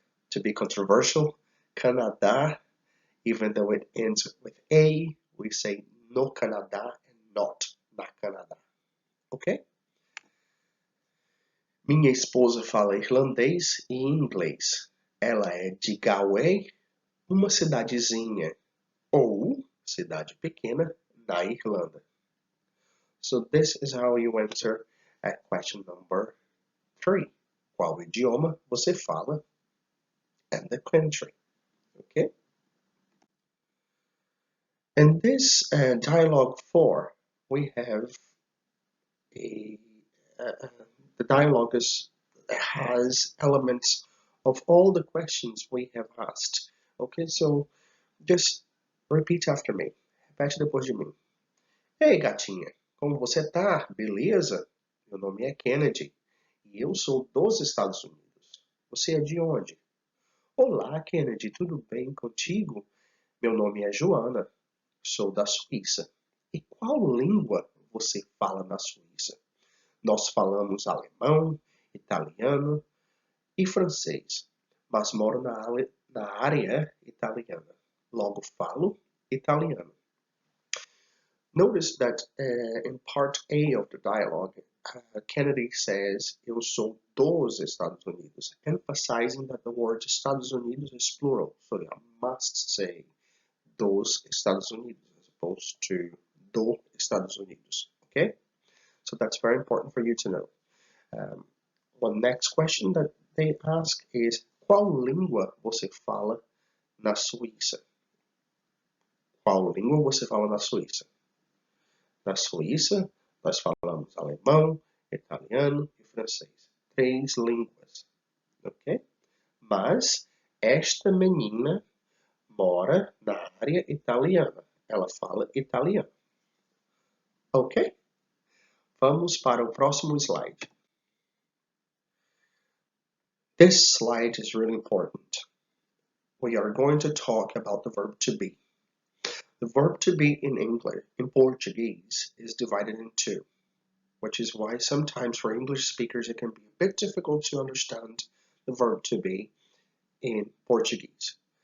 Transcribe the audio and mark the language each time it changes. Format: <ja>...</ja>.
<en>To be controversial, Canadá, even though it ends with A, we say</en> <pt>no Canadá</pt> <en>and not</en> <pt>na Canadá.</pt> <en>Ok?</en> <pt>Minha esposa fala irlandês e inglês. Ela é de Galway, uma cidadezinha ou cidade pequena na Irlanda.</pt> <en>So this is how you answer at question number 3.</en> <pt>Qual idioma você fala</pt> <en>and the country. Okay? In this dialogue 4, we have the dialogue has elements of all the questions we have asked. Okay, so just repeat after me.</en> <pt>Repete depois de mim. Ei, gatinha, como você tá? Beleza? Meu nome é Kennedy e eu sou dos Estados Unidos. Você é de onde? Olá, Kennedy, tudo bem contigo? Meu nome é Joana, sou da Suíça. E qual língua você fala na Suíça? Nós falamos alemão, italiano e francês, mas moro na área italiana. Logo falo italiano.</pt> <en>Notice that in part A of the dialogue, Kennedy says,</en> <pt>eu sou dos Estados Unidos,</pt> <en>emphasizing that the word Estados Unidos is plural, so you must say</en> <pt>dos Estados Unidos</pt> <en>as opposed to</en> <pt>do Estados Unidos,</pt> <en>okay? So that's very important for you to know. One next question that they ask is,</en> <pt>qual língua você fala na Suíça? Qual língua você fala na Suíça? Na Suíça, nós falamos alemão, italiano e francês. 3 línguas, ok? Mas esta menina mora na área italiana. Ela fala italiano. Ok? Vamos para o próximo slide.</pt> <en>This slide is really important. We are going to talk about the verb to be. The verb to be in English, in Portuguese, is divided in 2, which is why sometimes for English speakers it can be a bit difficult to understand the verb to be in Portuguese.</en>